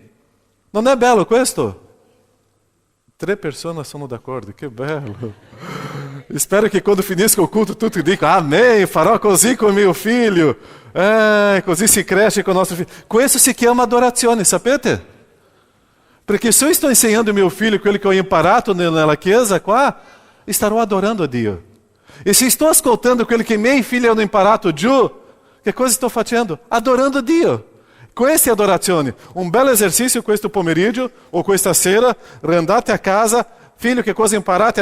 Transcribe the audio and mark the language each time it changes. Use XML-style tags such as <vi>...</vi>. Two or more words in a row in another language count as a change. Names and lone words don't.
<it>Non è bello questo? 3 persone sono d'accordo, che bello. Spero che quando finisca il culto tutti dicano amém, farò così con mio figlio. Così si cresce con il nostro figlio. Questo si chiama adorazione, sapete? Perché se</it> <pt>eu estou</pt> <it>insegnando mio figlio quello che ho imparato nella chiesa qua, starò adorando a Dio. E se estou ascoltando quello che i miei figli hanno imparato giù, che cosa sto facendo? Adorando Dio. Questa è adorazione. Un bel esercizio questo pomeriggio o questa sera, andate a casa, figlio, che cosa imparate?</it>